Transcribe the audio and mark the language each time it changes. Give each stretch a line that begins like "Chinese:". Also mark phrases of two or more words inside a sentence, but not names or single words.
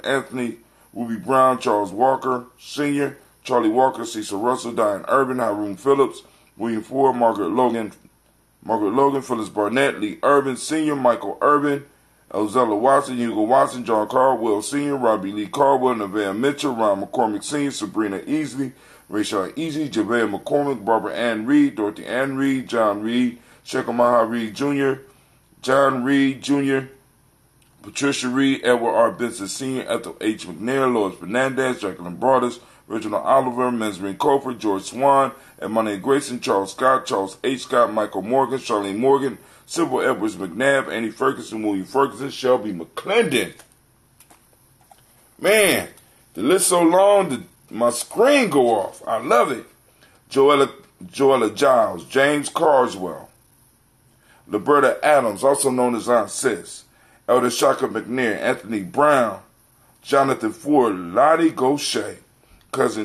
English: Anthony, Ruby Brown, Charles Walker Sr., Charlie Walker, Cecil Russell, Diane Urban, Haroon Phillips, William Ford, Margaret Logan, Phyllis Barnett, Lee Urban Sr., Michael Urban, Elzella Watson, Hugo Watson, John Caldwell Sr., Robbie Lee Caldwell, Nevaeh Mitchell, Ron McCormick Sr., Sabrina Easley, Rachel Easy, Javea McCormick, Barbara Ann Reed, Dorothy Ann Reed, John Reed, Shekamaha Reed Jr., John Reed Jr., Patricia Reed, Edward R. Benson Sr., Ethel H. McNair, Lois Fernandez, Jacqueline Broadus, Reginald Oliver, Mesrin Cofer, George Swan, Emmanuel Grayson, Charles Scott, Charles H. Scott, Michael Morgan, Charlene Morgan, Sybil Edwards McNabb, Annie Ferguson, William Ferguson, Shelby McClendon. Man, the list so long that my screen go off. I love it. Joella Giles, James Carswell, Liberta Adams, also known as Aunt Sis, Elder Shaka McNair, Anthony Brown, Jonathan Ford, Lottie Gaucher, Cousin